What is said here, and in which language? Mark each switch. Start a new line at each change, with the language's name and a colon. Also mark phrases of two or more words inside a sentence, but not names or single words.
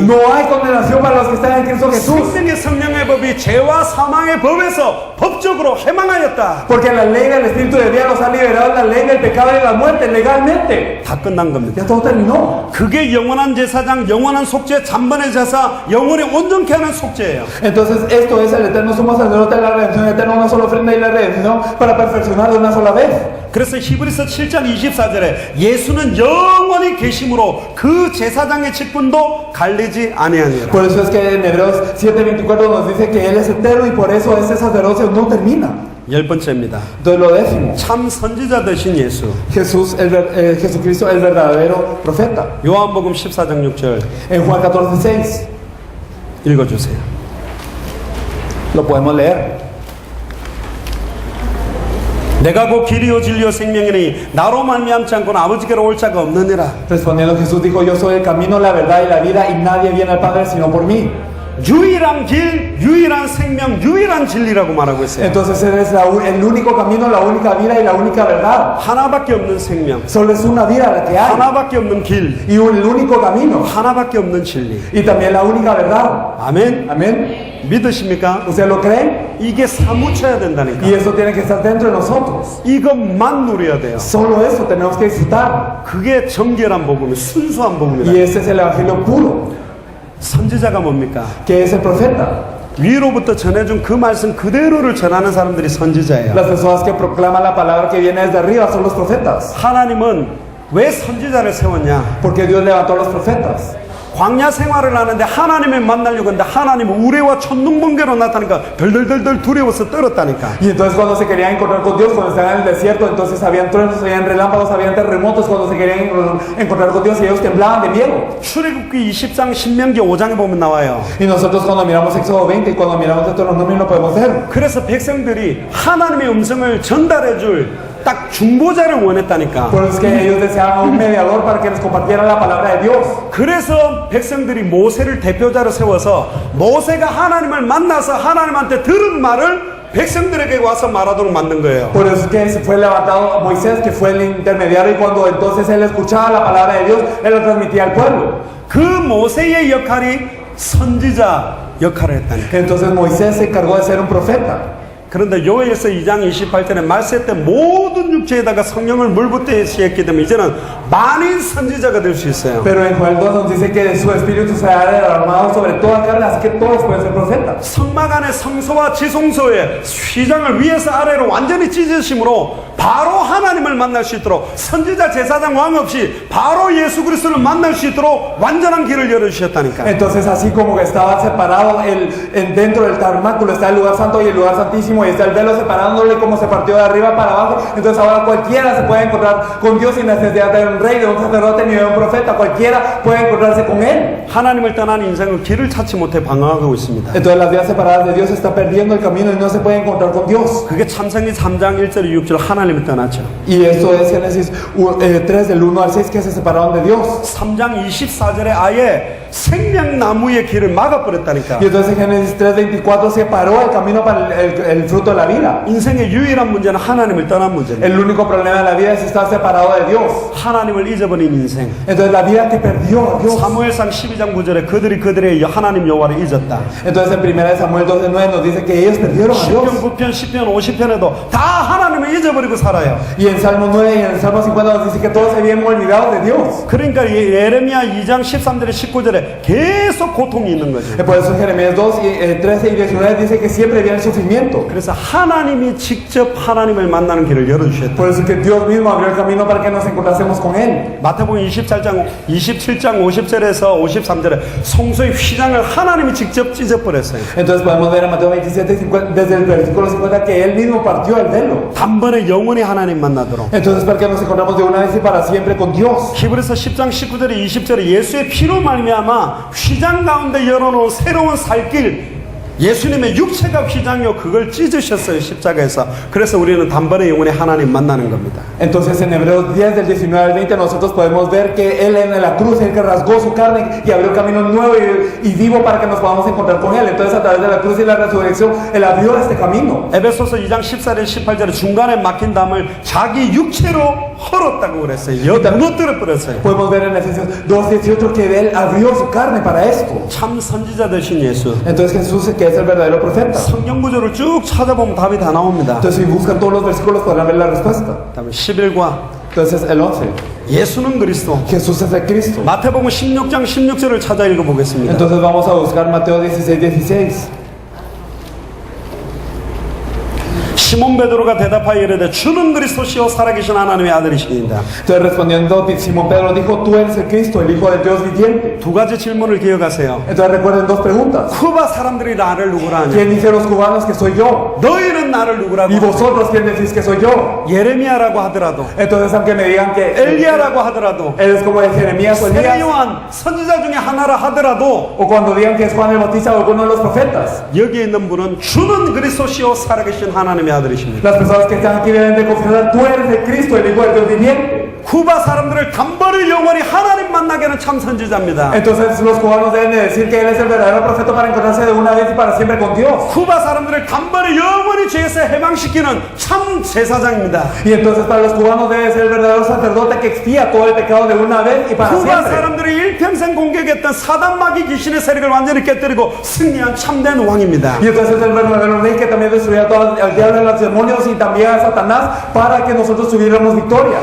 Spanish: No hay condenación para los que están en Cristo Jesús.
Korean: 생명의 성령의 법이 죄와 사망의 법에서 법적으로 해망하였다.
Spanish: Porque la ley del Espíritu de vida nos ha liberado de la ley del pecado y de la muerte legalmente.
Korean: 다 끝난 겁니다.
Spanish: Ya todo terminó.
Korean: 그게 영원한 제사장, 영원한 속죄, 잔번의 제사, 영원히 온전케 하는 속죄예요.
Spanish: Entonces esto es el eterno sumo sacerdote de la redención eterna, una sola ofrenda y la redención para perfeccionar de una sola vez.
Korean: 그래서 히브리서 7장 24절에 예수는 영원히 계심으로 그 제사장의 직분도 갈리지 아니하니라.
Spanish: Por eso es que en Hebreos 7:24 nos dice que Él es eterno y por eso ese sacerdocio no termina.
Korean: 열 번째입니다.
Spanish: Entonces lo décimo,
Korean: 참 선지자 되신 예수.
Spanish: Jesucristo el verdadero profeta.
Korean: 요한복음 14장 6절
Spanish: En Juan 14:6
Korean: 읽어주세요.
Spanish: lo podemos leer.
Korean: 내가 곧 길이요 진리요 생명이니 나로 말미암지 않고는 아버지께로 올 자가 없느니라.
Spanish: Respondiendo Jesús dijo, yo soy el camino, la verdad y la vida y nadie viene al Padre sino por mí.
Korean: 유일한 길, 유일한 생명, 유일한 진리라고 말하고 있어요.
Spanish: Entonces Él es el único camino, la única vida y la única verdad.
Korean: 하나밖에 없는 생명,
Spanish: Solo es una vida la que hay
Korean: 하나밖에 없는 길,
Spanish: y el único camino
Korean: 하나밖에 없는 진리.
Spanish: y también la única verdad.
Korean: 아멘.
Spanish: Amén.
Korean: 믿으십니까?
Spanish: ¿Usted lo cree?
Korean: 이게 사무쳐야 된다니까.
Spanish: Y eso tiene que estar dentro de nosotros.
Korean: 이것만 누려야 돼요.
Spanish: Solo eso tenemos que disfrutar.
Korean: 그게 정결한 복음이 순수한
Spanish: Y
Korean: 복음이다.
Spanish: ese es el evangelio puro,
Korean: 선지자가 뭡니까?
Spanish: que es el profeta.
Korean: 위로부터 전해준 그 말씀 그대로를 전하는 사람들이 선지자예요.
Spanish: Las personas que proclaman la palabra que viene desde arriba son los profetas.
Korean: 하나님은 왜 선지자를 세웠냐?
Spanish: Porque Dios levantó a los profetas.
Korean: 광야 생활을 하는데 하나님을 만나려고 했는데 하나님은 우레와 천둥번개로 나타나니까 덜덜덜덜 두려워서 떨었다니까.
Spanish: Y entonces cuando se querían encontrar con Dios, cuando estaban en el desierto, entonces habían truenos, habían relámpagos, habían terremotos cuando se querían encontrar con Dios y ellos temblaban de miedo.
Korean: 출애굽기 20장 신명기 5장에 보면 나와요.
Spanish: Y nosotros cuando miramos Éxodo 20 y cuando miramos Deuteronomio lo podemos ver.
Korean: 그래서 백성들이 하나님의 음성을 전달해 줄 딱 중보자를 원했다니까.
Spanish: Por eso es que ellos deseaban un mediador para que les compartiera la palabra de Dios.
Korean: 그래서 백성들이 모세를 대표자로 세워서 모세가 하나님을 만나서 하나님한테 들은 말을 백성들에게 와서 말하도록 만든 거예요.
Spanish: Por eso es que se fue levantado Moisés, que fue el intermediario, y cuando entonces él escuchaba la palabra de Dios, él la transmitía al pueblo.
Korean: 그 모세의 역할이 선지자 역할을 했다니까.
Spanish: Entonces Moisés se encargó de ser un profeta.
Korean: 그런데 요엘서 2장 28절에 말세 때 모든 육체에다가 성령을 물붓듯이 했기 때문에 이제는 만인 선지자가 될 수 있어요.
Spanish: Pero en Joel 2 nos dice que su espíritu se ha derramado sobre toda carne, así que todos pueden ser profetas.
Korean: 성막 안에 성소와 지성소의 휘장을 위에서 아래로 완전히 찢으심으로 바로 하나님을 만날 수 있도록 선지자 제사장 왕 없이 바로 예수 그리스도를 만날 수 있도록 완전한 길을 열어주셨다니까.
Spanish: Entonces, así como que estaba separado dentro del tabernáculo está el lugar santo y el lugar santísimo, y está el velo separándole como se partió de arriba para abajo. Entonces ahora cualquiera se puede encontrar con Dios sin necesidad de un rey, de un sacerdote ni de un profeta. Cualquiera puede encontrarse con Él.
Korean: 하나님을 떠난 인생은 길을 찾지 못해 방황하고 있습니다.
Spanish: Entonces las vidas separadas de Dios está perdiendo el camino y no se puede encontrar con Dios.
Korean: 그게 참생기 3장 1절 6절 하나님을 떠났죠.
Spanish: Y esto es Génesis 3 del 1 al 6 que se separaron de Dios.
Korean: 3장 24절에 아예 생명나무의 길을 막아버렸다니까.
Spanish: Y entonces Génesis 3:24 separó el camino para el fruto de la vida.
Korean: 인생의 유일한 문제는 하나님을 떠난 문제입니다.
Spanish: El único problema de la vida es estar separado de Dios.
Korean: 하나님을 잊어버린 인생.
Spanish: Entonces la vida que perdió a Dios.
Korean: 사무엘상 12장 9절에 그들의 하나님 여호와를 잊었다.
Spanish: Entonces en 1 Samuel 12:9 nos dice que ellos perdieron a Dios.
Korean: 10편, 9편, 10편, 50편에도 다 하나님을 잊어버리고 살아요.
Spanish: Y en Salmo 9 y en el Salmo 50 nos dice que todos se habían olvidado de Dios.
Korean: 그러니까 예레미야 2장 13절에 19절에 계속 고통이 있는 거죠.
Spanish: Por eso en Jeremías 2, 13 y 19 dice que siempre había el sufrimiento.
Korean: 그래서 하나님이 직접 하나님을 만나는 길을 열어주셨다.
Spanish: Por eso que Dios mismo abrió el camino para que nos encontrásemos con Él.
Korean: 마태복음 27장 50절에서 53절에 성소의 휘장을 하나님이 직접 찢어버렸어요.
Spanish: Entonces podemos ver en Mateo 27, 50, desde el versículo 50 que Él mismo partió el velo.
Korean: 단번에 영원히 하나님 만나도록.
Spanish: Entonces para que nos encontramos de una vez y para siempre con Dios.
Korean: 히브리서 10장 19절에 20절에 예수의 피로 말미암아 휘장 가운데 열어놓은 새로운 살길, 예수님의 육체가 휘장이요 그걸 찢으셨어요 십자가에서. 그래서 우리는 단번에 영원히 하나님 만나는 겁니다.
Spanish: Entonces en Hebreos 10 del 19 al 20 nosotros podemos ver que Él en la cruz, Él que rasgó su carne y abrió camino nuevo y vivo para que nos podamos encontrar con Él. Entonces a través de la cruz y la resurrección Él abrió este camino.
Korean: 에베소서 2장 14절 18절에 중간에 막힌 담을 자기 육체로 헐었다고 그랬어요. 무너뜨려 버렸어요.
Spanish: Podemos ver en Efesios 2:18 que Él abrió su carne para esto.
Korean: 참 선지자 되신 예수.
Spanish: Entonces Jesús que es el verdadero profeta.
Korean: 성경 구조를 쭉 찾아보면 답이 다 나옵니다.
Spanish: Entonces si buscan todos los versículos podrán ver la respuesta.
Korean: 그다음에 11과
Spanish: Entonces el 11.
Korean: 예수는 그리스도.
Spanish: Jesús es el Cristo.
Korean: 마태복음 16장 16절을 찾아 읽어보겠습니다.
Spanish: Entonces vamos a buscar Mateo 16:16.
Korean: 시몬 베드로가 대답하여 이르되 주는 그리스도시요 살아계신 하나님의 아들이시니이다.
Spanish: Entonces respondiendo Simón Pedro dijo, tú eres el Cristo, el Hijo del Dios viviente.
Korean: 두 가지 질문을 기억하세요.
Spanish: Entonces recuerden dos preguntas.
Korean: 쿠바 사람들이 나를 누구라 하냐?
Spanish: ¿Quién dice los cubanos que soy yo?
Korean: 너희는 나를 누구라고?
Spanish: ¿Y vosotros quién decís que soy yo?
Korean: 예레미야라고 하더라도,
Spanish: Entonces aunque me digan que
Korean: 엘리야라고 하더라도,
Spanish: él es como de Jeremías o
Korean: 세례
Spanish: Elías,
Korean: 요한 선지자 중에 하나라 하더라도
Spanish: o cuando digan que es Juan el Bautista o alguno de los profetas,
Korean: 여기에 있는 분은 주는 그리스도시요 살아계신 하나님의 아들이십니다.
Spanish: las personas que están aquí deben de confesar, tú eres el Cristo, el Hijo del Dios viviente.
Korean: 쿠바 사람들을 단번에 영원히 하나님 만나게 하는 참 선지자입니다.
Spanish: Entonces los cubanos deben de decir que él es el verdadero profeta para encontrarse de una vez y para siempre con Dios.
Korean: 쿠바 사람들을 단번에 영원히 죄에서 해방시키는 참 제사장입니다.
Spanish: Y entonces para los cubanos debe ser el verdadero sacerdote que expía todo el pecado de una vez y para
Korean: 쿠바
Spanish: siempre.
Korean: 사람들이 일평생 공격했던 사단 마귀 귀신의 세력을 완전히 깨뜨리고 승리한 참된 왕입니다.
Spanish: Y entonces es el verdadero rey que también destruía todo al diablo y los demonios y también a Satanás para que nosotros tuviéramos victoria.